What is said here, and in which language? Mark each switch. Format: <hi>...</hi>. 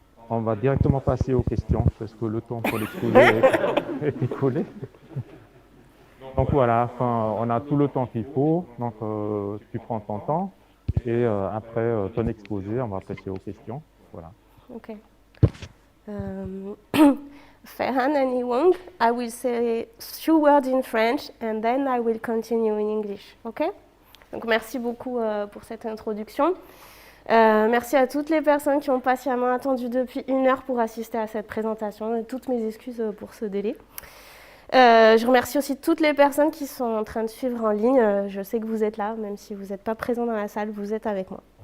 <fr>On va directement passer aux questions, parce que le temps pour l'exposer est écoulé. Donc voilà, on a tout le temps qu'il faut, donc tu prends ton temps, et après ton exposé, on va passer aux questions. Voilà.</fr> <en>Okay. Ferhan and Wong, I will say 2 words in French and then I will continue in English. Okay?</en> <fr>Donc merci beaucoup pour cette introduction. Merci à toutes les personnes qui ont patiemment attendu depuis 1 heure pour assister à cette présentation et toutes mes excuses pour ce délai. Je remercie aussi toutes les personnes qui sont en train de suivre en ligne. Je sais que vous êtes là, même si vous n'êtes pas présents dans la salle, vous êtes avec moi.</fr>